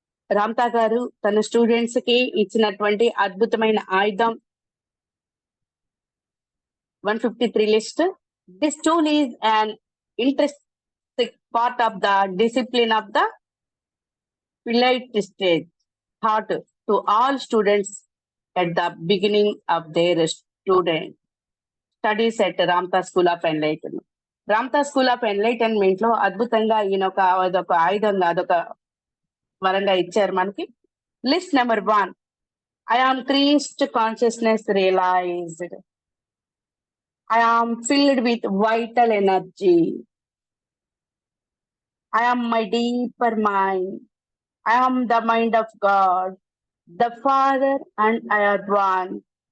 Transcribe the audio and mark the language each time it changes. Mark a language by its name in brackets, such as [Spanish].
[Telugu] రామ్తా గారు తన స్టూడెంట్స్ కి ఇచ్చినటువంటి అద్భుతమైన ఆయుధం 153 list. [English] This tool is an intrinsic part of the discipline of the Pilate stage, taught to all students at the beginning of their studies at Ramtha School of Enlightenment. [Telugu] Ramtha school of enlightenment లో అద్భుతంగా ఈయన అదొక ఆయుధంగా, అదొక వరంగా ఇచ్చారు మనకి. [English] List number 1, I am Christ consciousness realized. I am filled with vital energy. I am my deeper mind. I am the mind of God, the Father, and I are one.